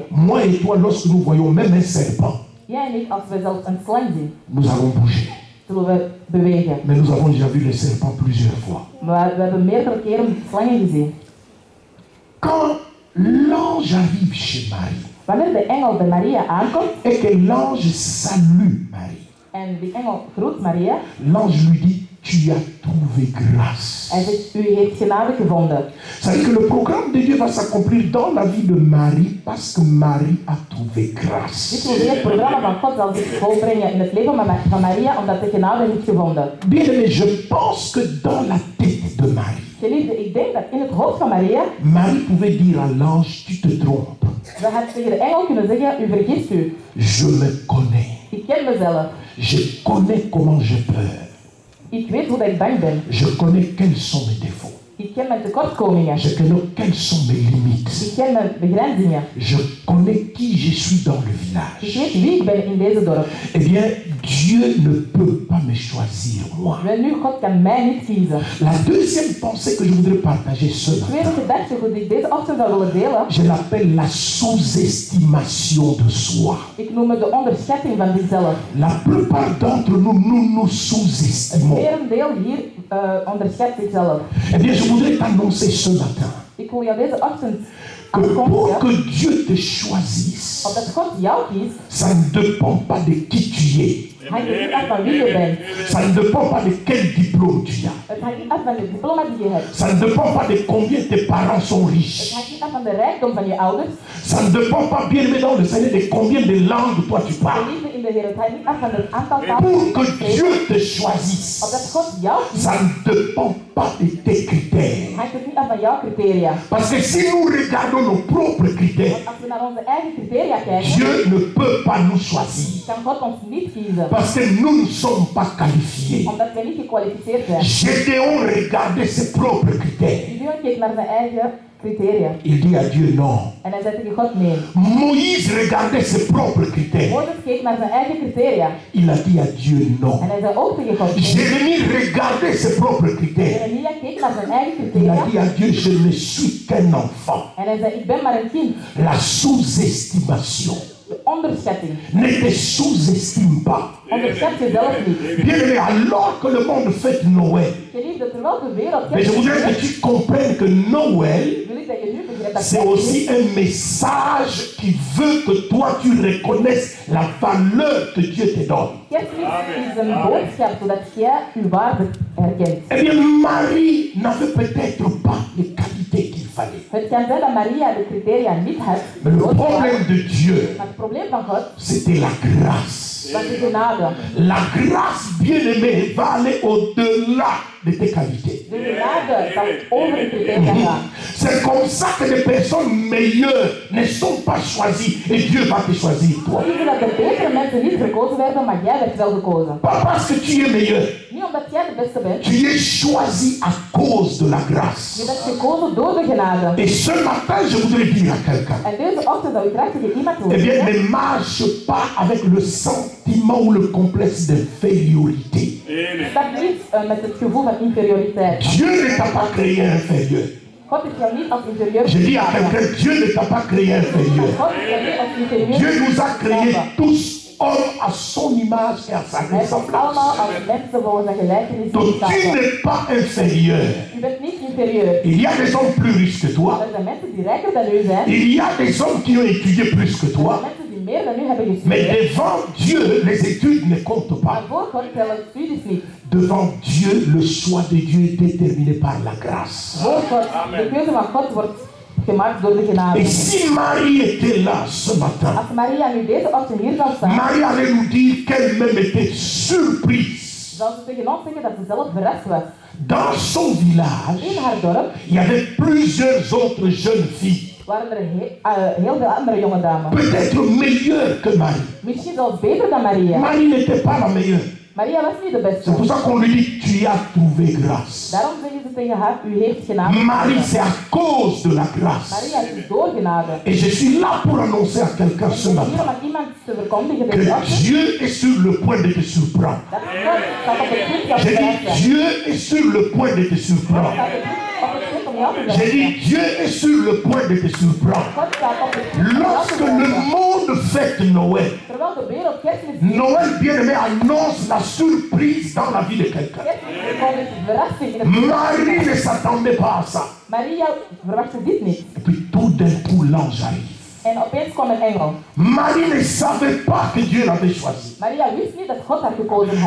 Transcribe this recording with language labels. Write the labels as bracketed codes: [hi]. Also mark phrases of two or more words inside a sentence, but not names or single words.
[fr] Moi et toi, lorsque nous voyons même un serpent, [nl] Jij en ik, als we zelfs een slang zien, [fr] nous allons bouger. [nl] zullen we bewegen. [fr] Mais nous avons déjà vu les serpents plusieurs fois. [nl] Maar we hebben meerdere keren slangen gezien. [fr] Quand l'ange arrive chez Marie [nl] Wanneer de engel bij Maria aankomt [fr] et que l'ange salue Marie, [nl] en die engel groet Maria, [fr] l'ange lui dit, tu as trouvé grâce. [nl] hij zegt, u heeft genade gevonden. [fr] Ça veut dire que le programme de Dieu va s'accomplir dans la vie de Marie parce que Marie a trouvé grâce. [nl] Dit wil zeggen, het programma van God zal zich volbrengen in het leven van Maria, omdat de genade heeft gevonden. [fr] Bien aimé, je pense que dans la tête de Marie, [nl] Geliefde, ik denk dat in het hoofd van Maria, [fr] Marie pouvait dire à l'ange, tu te trompes. [nl] ze had tegen de engel kunnen zeggen, u vergist u. [fr] Je me connais. [nl] Ik ken mezelf. [fr] Je connais comment j'ai peur. [nl] Ik weet hoe dat ik bang ben. [fr] Je connais quels sont mes défauts. [nl] Ik ken mijn tekortkomingen. [fr] Je connais quelles sont mes limites. [nl] Ik ken mijn begrenzingen. [fr] Je connais qui je suis dans le [nl] Ik [fr] village. [nl] weet wie ik ben in deze dorp. [fr] Eh bien, Dieu ne peut pas me choisir, moi. [nl] Wel nu, God kan mij niet kiezen. [fr] La deuxième pensée que je voudrais partager ce [nl] De tweede [fr] matin, [nl] gedachte die ik deze ochtend zou willen delen, [fr] je l'appelle la sous-estimation de soi. [nl] ik noem het de onderschatting van zichzelf. [fr] La plupart d'entre nous, nous nous [nl] Het [fr] sous-estimons. [nl] merendeel hier onderschat zichzelf. [fr] Eh bien, je voudrais t'annoncer ce matin [nl] Ik wil jou deze ochtend [fr] que pour [nl] aankondigen, [fr] que Dieu te choisisse, [nl] omdat God jou kiest, [fr] ça ne dépend pas de qui tu es. [nl] hangt het niet af van wie je bent. [fr] Ça ne dépend pas de quel diplôme tu as. [nl] Het hangt niet af van het diploma die je hebt. [fr] Ça ne dépend pas de combien tes parents sont [nl] Het [fr] riches. [nl] hangt niet af van de rijkdom van je ouders. [fr] Ça ne dépend pas, bien aimé dans le Seigneur, de combien de langues toi tu [nl] De [fr] parles. [nl] liefde in de Heer, het hangt niet af van het aantal talen [fr] Pour [nl] die [fr] que [nl] je spreekt. [fr] Dieu te choisisse, [nl] Omdat God jou kiest, [fr] ça ne dépend pas de tes critères. [nl] hangt het niet af van jouw criteria. [fr] Parce que si nous regardons nos propres critères, [nl] Als we naar onze eigen criteria kijken, [fr] Dieu ne peut pas nous choisir. [nl] kan God ons niet kiezen. [fr] Parce que nous ne sommes pas qualifiés. [nl] Omdat wij niet gekwalificeerd zijn. [fr] Gédéon regardait ses propres critères. [nl] Gideon keek naar zijn eigen criteria. [fr] Il dit à Dieu non. [nl] En hij zei tegen God nee. [fr] Moïse regardait ses propres critères. [nl] Mozes keek naar zijn eigen criteria. [fr] Il a dit à Dieu non. [nl] En hij zei ook tegen God nee. [fr] Jérémie regardait ses propres critères. [nl] Jeremia keek naar zijn eigen [fr] Il a [nl] criteria. [fr] dit à Dieu, je ne suis qu'un enfant. [nl] En hij zei, ik ben maar een kind. [fr] La sous-estimation. [nl] De onderschatting. [fr] Ne te sous-estime pas. [nl] Onderschat jezelf niet. [fr] Bien aimé, alors que le monde fête Noël, [nl] Geliefde, terwijl de wereld [fr] mais je voudrais que tu comprennes que Noël, [nl] wil ik dat je nu begrijpt dat [fr] c'est aussi un message qui veut que toi tu reconnaisses la valeur que Dieu te donne. [nl] Kerstmis is een boodschap zodat jij uw waarde herkent. [fr] Eh bien, Marie n'avait peut-être pas les qualités qu'il fallait. [nl] Het kan zijn dat Maria de criteria niet had, [fr] Mais le problème de Dieu, [nl] maar het probleem van God [fr] c'était la grâce. [nl] was de genade. [fr] La grâce, bien-aimée, va aller au-delà de tes qualités. [nl] De genade zal over de criteria gaan. [fr] C'est comme ça que les personnes meilleures ne sont pas choisies et Dieu va te choisir toi. [nl] Zie je dat de betere mensen niet gekozen werden, maar jij werd wel gekozen. [fr] Pas parce que tu es meilleur. [nl] Niet omdat jij de beste bent. [fr] Tu es choisi à cause de la grâce. [nl] Je bent gekozen door de genade. [fr] Et ce matin, je voudrais dire à quelqu'un, [nl] En deze ochtend zou ik graag tegen iemand [fr] eh bien, [nl] willen [fr] ne marche pas avec le sentiment ou le complexe d'infériorité. [nl] stap niet met het gevoel van inferioriteit. [fr] Dieu ne t'a pas créé inférieur. [nl] God is jou niet als inferieur. [fr] Je dis à quelqu'un, Dieu ne t'a pas créé inférieur. [nl] God is jou niet als inferieur. [fr] Dieu nous a créés tous hommes à son image et à sa [nl] Hij is [fr] ressemblance. [nl] allemaal als mensen volgens zijn gelijkenis [fr] Donc tu [nl] geschapen. [fr] n'es pas inférieur. [nl] U bent niet inferieur. [fr] Il y a des hommes plus riches que toi. [nl] Er zijn mensen die rijker dan u zijn. [fr] Il y a des hommes qui ont étudié plus que [nl] Er zijn [fr] toi. [nl] mensen die meer dan u hebben [fr] Mais [nl] gestudeerd. [fr] devant Dieu, les études ne comptent [nl] Maar [fr] pas. [nl] voor God tellen studies niet. [fr] Devant Dieu, le choix de Dieu est déterminé par la grâce. [nl] Voor God, de keuze van God wordt gemaakt door de genade. [fr] Et si Marie était là ce matin, [nl] Als Maria nu deze ochtend hier zou staan, [fr] Marie allait nous dire qu'elle-même était surprise. [nl] zou ze tegen ons zeggen dat ze zelf verrast was. [fr] Dans son village, [nl] In haar dorp [fr] il y avait plusieurs autres jeunes filles, [nl] waren er heel veel andere jonge dames. [fr] peut-être meilleures que Marie. [nl] Misschien zelfs beter dan Maria. [fr] Marie n'était pas la meilleure. [nl] Maria was niet de beste. [fr] C'est pour ça qu'on lui dit, tu as trouvé grâce. [nl] Daarom zeggen ze tegen haar, u heeft genade. [fr] Marie, c'est à cause de la grâce. [nl] Maria is door genade. [fr] Et je suis là pour annoncer à quelqu'un ce [nl] Hier [fr] matin [nl] om aan iemand te verkondigen [fr] que [nl] deze ochtend, [fr] Dieu est sur le point de te surprendre. [nl] dat God staat op het punt jou [fr] J'ai [nl] te [fr] dit, [nl] verrassen. [fr] Dieu est sur le point de te surprendre. [nl] Staat op het punt om jou te [fr] J'ai [nl] verrassen. [fr] dit, Dieu est sur le point de te surprendre. [nl] God staat op het punt om jou te [fr] Lorsque le [nl] verrassen. [fr] monde fête Noël, [nl] Terwijl de wereld kerstmis viert, [fr] Noël bien-aimé annonce la surprise dans la vie de quelqu'un. [nl] kerstmis verkondigt verrassing in het leven. [fr] Marie ne s'attendait pas à ça. [nl] Maria verwachtte dit niet. [fr] Et puis tout d'un coup, l'ange arrive. [nl] En opeens kwam een engel. [fr] Marie ne savait pas que Dieu l'avait choisi. [nl] Maria wist niet dat God haar gekozen had.